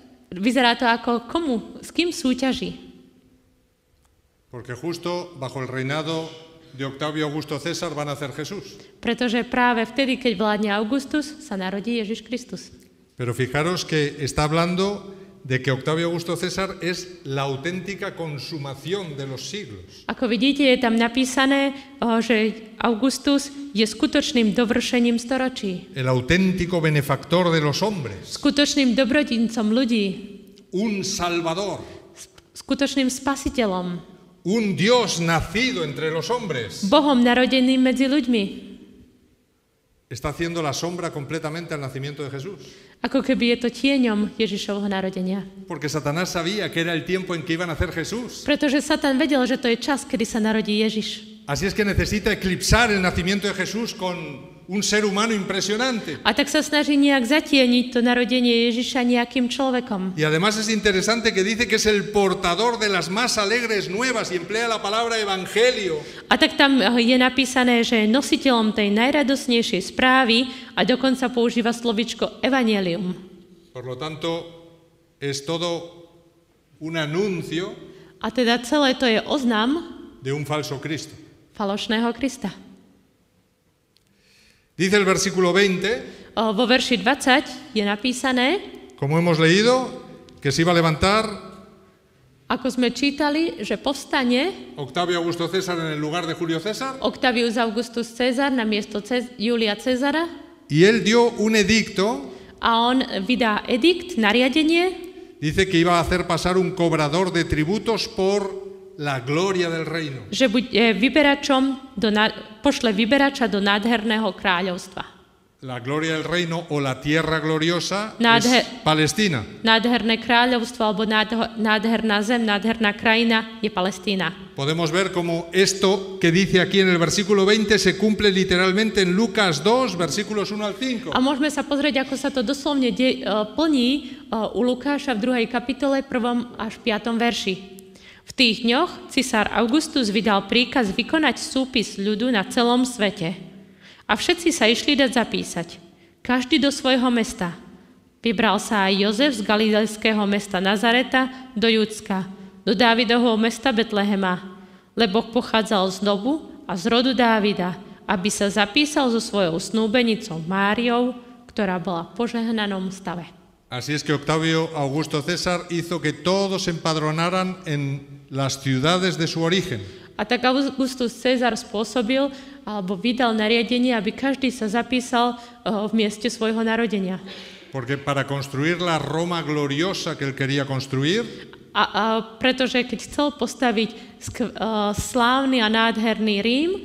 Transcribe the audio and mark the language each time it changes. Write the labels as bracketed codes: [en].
[sk] Vyzerá to ako s kým súťaží? [es] Porque justo bajo el reinado de Octavio Augusto César va a nacer Jesús. [sk] Pretože práve vtedy, keď vládne Augustus, sa narodí Ježiš Kristus. [es] Pero fijaros que está hablando de que Octavio Augusto César es la auténtica consumación de los siglos. [sk] Ako vidíte, je tam napísané, že Augustus je skutočným dovršením storočí. [es] El auténtico benefactor de los hombres. [sk] Skutočným dobrodincom ľudí. [es] Un salvador. [sk] Skutočným spasiteľom. [es] Un Dios nacido entre los hombres. [sk] Bohom narodeným medzi ľuďmi. [es] Está haciendo la sombra completamente al nacimiento de Jesús. [sk] Ako keby je to tieňom Ježišovho narodenia. [es] Porque Satanás sabía que era el tiempo en que iba a nacer Jesús. [sk] Pretože Satan vedel, že to je čas, kedy sa narodí Ježiš. [es] Así es que necesita eclipsar el nacimiento de Jesús con un ser humano impresionante. [sk] A tak sa snaží nejak zatieniť to narodenie Ježiša nejakým človekom. [es] Y además es interesante que dice que es el portador de las más alegres nuevas y emplea la palabra evangelio. [sk] A tak tam je napísané, že je nositeľom tej najradosnejšej správy a dokonca používa slovičko evanjelium. [es] Por lo tanto, es todo un anuncio [sk] A teda celé to je oznam [es] de un falso Cristo. [sk] falošného Krista. [es] Dice el versículo 20, [sk] Vo verši 20 je napísané, [es] como hemos leído, que se iba a levantar [sk] ako sme čítali, že povstane [es] Octavio Augusto César en el lugar de Julio César, [sk] Octavius Augustus Cezar na miesto Julia Cezara [es] y él dio un edicto, [sk] a on vydá edikt, nariadenie, [es] dice que iba a hacer pasar un cobrador de tributos por la gloria del reino. [sk] že bude vyberačom pošle vyberača do nádherného kráľovstva. [es] La gloria del reino o la tierra gloriosa [sk] Nádher- [es] es Palestina. [sk] Nádherné kráľovstvo alebo nádherná zem, nádherná krajina je Palestína. [es] Podemos ver cómo esto que dice aquí en el versículo 20 se cumple literalmente en Lucas 2, versículos 1 al 5. [sk] A môžeme sa pozrieť, ako sa to doslovne plní u Lukáša v 2. kapitole 1. až 5. verši. V tých dňoch cisár Augustus vydal príkaz vykonať súpis ľudu na celom svete. A všetci sa išli dať zapísať. Každý do svojho mesta. Vybral sa aj Jozef z galilejského mesta Nazareta do Judska, do Dávidovho mesta Betlehema, lebo pochádzal z dobu a z rodu Dávida, aby sa zapísal so svojou snúbenicou Máriou, ktorá bola v požehnanom stave. [es] Así es que Octavio Augusto César hizo que todos se empadronaran en las ciudades de su origen. [sk] A tak Augustus Cezar spôsobil alebo vydal nariadenie, aby každý sa zapísal v mieste svojho narodenia. [es] Porque para construir la Roma gloriosa que él quería construir, [sk] Pretože keď chcel postaviť slávny a nádherný Rím,